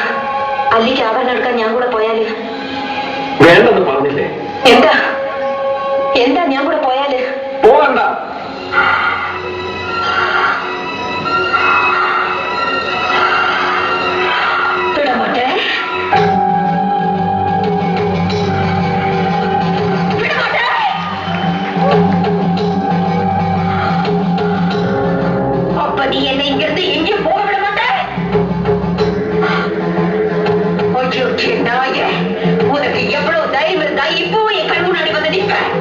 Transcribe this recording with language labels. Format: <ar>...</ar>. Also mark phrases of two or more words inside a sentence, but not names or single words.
<ml>അല്ലിക്ക് ആഭരണം എടുക്കാൻ ഞാൻ കൂടെ പോയാല്? വേണ്ടെന്ന് പറഞ്ഞില്ലേ? എന്താ എന്താ ഞാൻ കൂടെ പോയാല്? പോകണ്ട.</ml> <ta>വിടമാട്ടെ. அப்ப நீ என்னை இங்கிருந்து எங்கே போக விட மாட்டே? உனக்கு எவ்வளவு தைரியம் இருந்தா இப்போ என் கண் முன்னாடி வந்து நிற்ப?</ta>